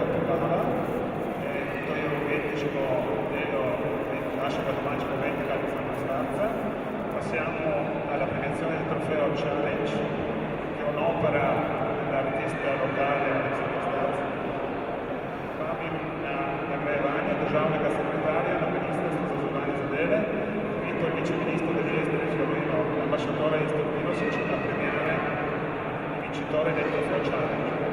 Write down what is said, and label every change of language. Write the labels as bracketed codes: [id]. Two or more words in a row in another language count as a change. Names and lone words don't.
[sl] pokala, to je umetniško delo našega domačega umetnika Alessandra Starza. [it] Passiamo alla premiazione del trofeo Challenge, che è un'opera dell'artista locale Alessandra Starza. [sl] Vabim na nagrajevanje državnega sekretarja na Ministrstvu za zunanje zadeve, [it] Vito il viceministro degli esteri Fiorino, l'ambasciatore Isto Milosic, a premiare il vincitore del trofeo Challenge.